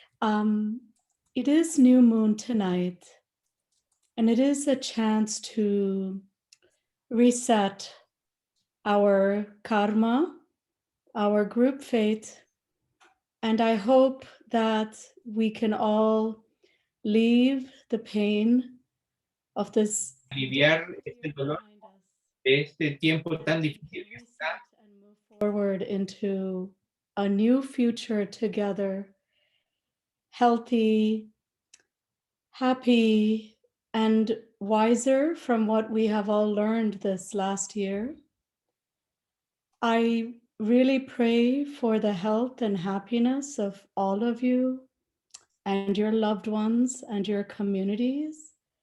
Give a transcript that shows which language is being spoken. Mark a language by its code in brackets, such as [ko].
[en] It is new moon tonight, and it is a chance to reset our karma, our group fate, and I hope that we can all leave the pain of this [es] aliviar este dolor de este tiempo tan difícil que está, [en] and move forward into a new future together, healthy, happy, and wiser from what we have all learned this last year. I really pray for the health and happiness of all of you and your loved ones and your communities.